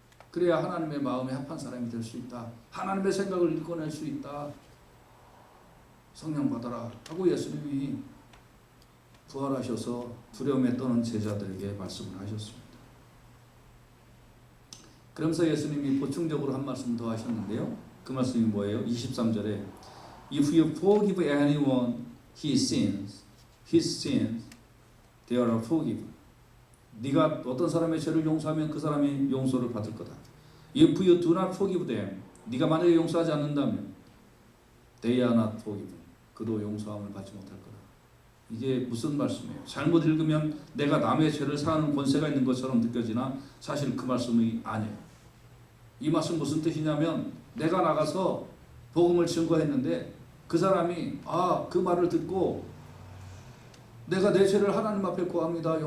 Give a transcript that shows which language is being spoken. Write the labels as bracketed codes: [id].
[ko] 그래야 하나님의 마음에 합한 사람이 될 수 있다. 하나님의 생각을 읽어낼 수 있다. 성령 받아라 하고 예수님이 부활하셔서 두려움에 떠는 제자들에게 말씀을 하셨습니다. 그러면서 예수님이 보충적으로 한 말씀 더 하셨는데요. 그 말씀이 뭐예요? 23절에 [en] If you forgive anyone his sins, they are forgiven. [ko] 네가 어떤 사람의 죄를 용서하면 그 사람이 용서를 받을 거다. [en] If you do not forgive them, [ko] 네가 만약에 용서하지 않는다면 [en] they are not forgiven. [ko] 그도 용서함을 받지 못할 거다. 이게 무슨 말씀이에요? 잘못 읽으면 내가 남의 죄를 사하는 권세가 있는 것처럼 느껴지나 사실 그 말씀이 아니에요. 이 말씀 무슨 뜻이냐면 내가 나가서 복음을 증거했는데 그 사람이 그 말을 듣고 내가 내 죄를 하나님 앞에 구합니다.